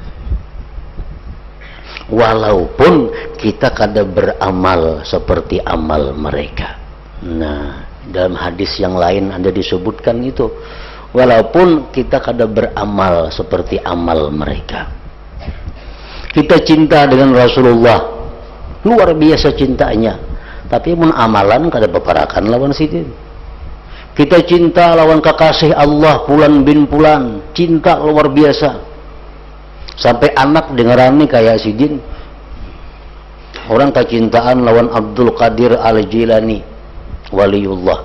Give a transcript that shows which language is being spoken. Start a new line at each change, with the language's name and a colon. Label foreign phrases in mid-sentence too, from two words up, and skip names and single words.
Indonesian: Walaupun kita kada beramal seperti amal mereka. Nah, dalam hadis yang lain ada disebutkan itu. Walaupun kita kada beramal seperti amal mereka. Kita cinta dengan Rasulullah, luar biasa cintanya.
Banjar: Tapi mun amalan kada beparakan lawan sidin.
Indonesian: Kita cinta lawan kekasih Allah Fulan bin Fulan, cinta luar biasa.
Banjar: Sampai anak dengarani kayak sidin.
Indonesian: Orang kecintaan lawan Abdul Qadir Al-Jilani, waliullah.